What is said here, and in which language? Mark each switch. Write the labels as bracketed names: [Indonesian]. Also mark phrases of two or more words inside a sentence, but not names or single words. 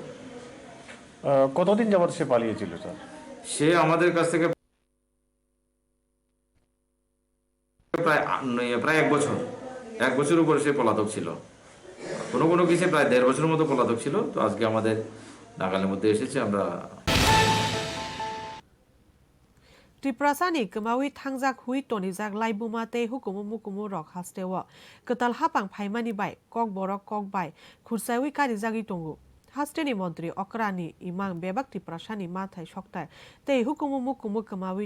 [Bangla] কতদিন যাবত সে পালিয়েছিল স্যার সে আমাদের কাছ থেকে প্রায় 1 বছর উপরে সে পলাতক ছিল কোনো কিছু প্রায় 1.5 বছরের মতো পলাতক ছিল তো আজকে আমাদের নাগালের মধ্যে এসেছে আমরা [Kok Borok] Triprasani kemawi thangjak hui tonijak laibuma te hukumu mukumu rok hastewa ketal hapang phaimani bai kokborok kokbai khursaiwi karijagi tongo hasteni mantri okrani imang bebak Triprasani mathai soktai te hukumu mukumu kemawi